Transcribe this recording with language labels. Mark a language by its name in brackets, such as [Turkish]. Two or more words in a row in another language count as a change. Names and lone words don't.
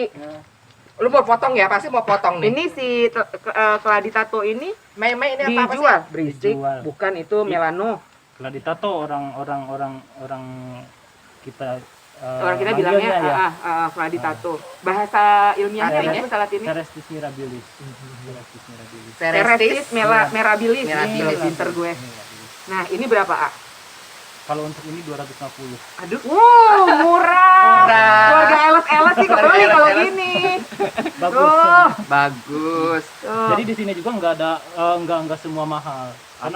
[Indonesian] Lu mau potong ya? Pasti mau potong nih. Ini si keladi tato ini Meme ini apa sih? dijual. Berisik. Dijual. Bukan itu Melano. Kalau ditato orang kita Orang kita bilangnya keladi tato. Bahasa ilmiahnya Artinya? apa saat ini? Cerestis mirabilis. Cerestis mirabilis. Terestis merabilis. Mirabilis. Pinter gue. Mirabilis. Nah, ini berapa, A? Kalau untuk ini 250. Aduh, murah. Murah. Keluarga LSLS sih kebeli Keluarga kalau LSLS. gini. Bagus. Tuh. Bagus. Tuh. Jadi di sini juga nggak ada nggak semua mahal. Karena